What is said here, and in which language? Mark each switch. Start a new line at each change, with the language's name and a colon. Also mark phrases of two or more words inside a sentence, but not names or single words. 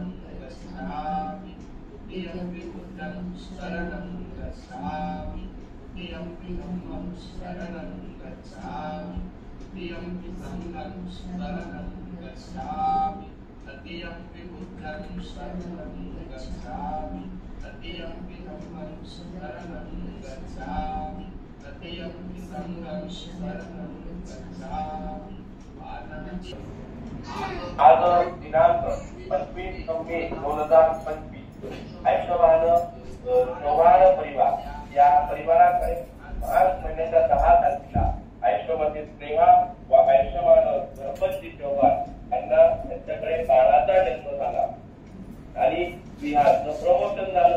Pali: गच्छामि, द्वितीयंपि बुद्धं शरणं गच्छामि, तृतीयंपि धम्मं शरणं गच्छामि, तृतीयंपि संघं शरणं गच्छामि, तृतीयंपि बुद्धं शरणं गच्छामि, तृतीयंपि धम्मं शरणं गच्छामि, तृतीयंपि संघं शरणं गच्छामि।
Marathi: आज दिनांक 25/9/2025 आयुष्यमान चव्हाण परिवार या परिवाराकडे मार्च महिन्याच्या 10 तारखेला आयुष्यवती स्नेहा व आयुष्यमान गणपती चव्हाण यांना त्यांच्याकडे बाळाचा जन्म झाला आणि बिहारचं प्रमोशन झालं।